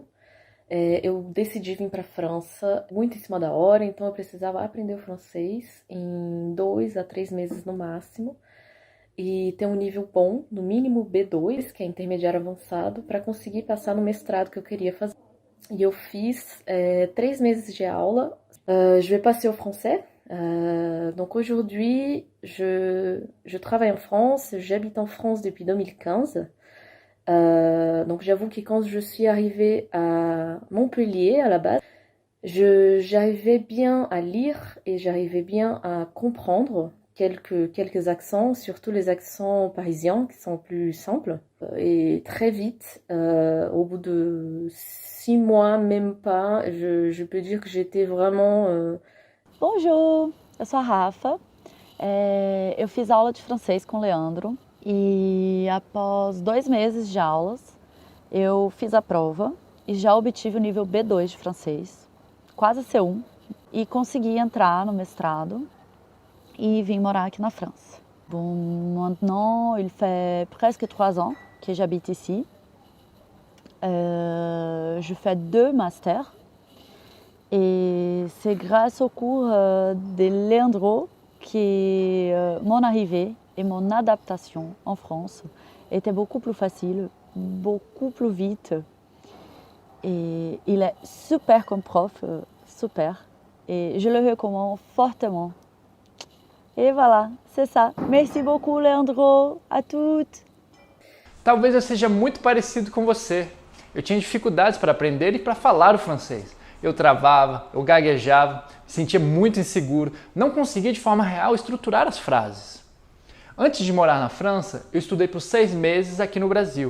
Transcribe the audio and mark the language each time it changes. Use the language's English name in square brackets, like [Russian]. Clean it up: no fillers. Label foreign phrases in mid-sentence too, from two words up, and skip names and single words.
[Portuguese] Eu decidi vir para a França muito em cima da hora, então eu precisava aprender o francês em 2 a 3 meses no máximo. E ter um nível bom, no mínimo B2, que é intermediário avançado, para conseguir passar no mestrado que eu queria fazer. E eu fiz 3 meses de aula. [French] Je vais passer au français. Donc aujourd'hui, je travaille en France. J'habite en France depuis 2015. Donc j'avoue que quand je suis arrivée à Montpellier, à la base, j'arrivais bien à lire et j'arrivais bien à comprendre quelques accents, surtout les accents parisiens qui sont plus simples. Et très vite, au bout de 6 mois, même pas, je peux dire que j'étais vraiment... Bonjour, [Portuguese] eu sou a Rafa. Eu fiz aula de francês com o Leandro e após 2 meses de aulas, eu fiz a prova e já obtive o nível B2 de francês, quase C1, e consegui entrar no mestrado e vim morar aqui na France. [French] Bon, maintenant, il fait presque 3 ans que j'habite ici. Je fais 2 masters et c'est grâce au cours de Leandro que mon arrivée et mon adaptation en France était beaucoup plus facile, beaucoup plus vite. Et il est super comme prof, super. Et je le recommande fortement. Et voilà, c'est ça. Merci beaucoup, Leandro. À toutes. [Portuguese] Talvez eu seja muito parecido com você. Eu tinha dificuldades para aprender e para falar o francês. Eu travava, eu gaguejava, me sentia muito inseguro, não conseguia de forma real estruturar as frases. Antes de morar na França, eu estudei por 6 meses aqui no Brasil.